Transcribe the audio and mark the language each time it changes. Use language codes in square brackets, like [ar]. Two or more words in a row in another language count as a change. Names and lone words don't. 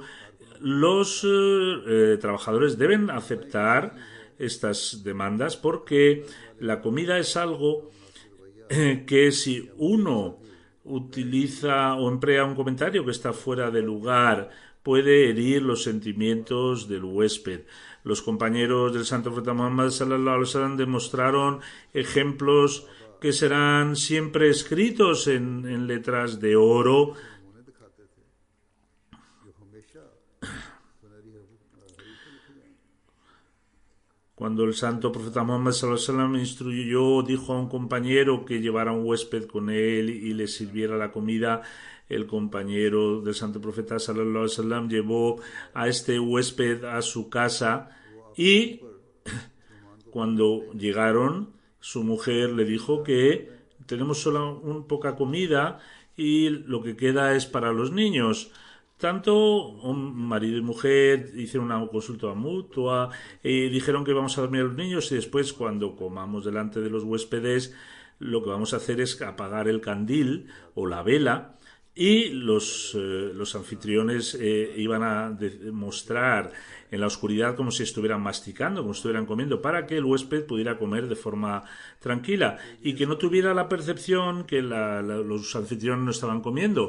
[es] Los trabajadores deben aceptar estas demandas, porque la comida es algo que si uno utiliza o emplea un comentario que está fuera de lugar, puede herir los sentimientos del huésped. Los compañeros del Santo Profeta Muhammad [ar] صلى الله عليه وسلم [es] demostraron ejemplos que serán siempre escritos en letras de oro. Cuando el Santo Profeta Muhammad [ar] صلى الله عليه وسلم [es] instruyó, dijo a un compañero que llevara un huésped con él y le sirviera la comida, el compañero del Santo Profeta [ar] صلى الله عليه وسلم [es] llevó a este huésped a su casa y cuando llegaron, su mujer le dijo que tenemos solo poca comida y lo que queda es para los niños. Tanto un marido y mujer hicieron una consulta mutua y dijeron que vamos a dormir a los niños y después cuando comamos delante de los huéspedes lo que vamos a hacer es apagar el candil o la vela y los anfitriones iban a mostrar en la oscuridad como si estuvieran masticando, como si estuvieran comiendo, para que el huésped pudiera comer de forma tranquila y que no tuviera la percepción que los anfitriones no estaban comiendo.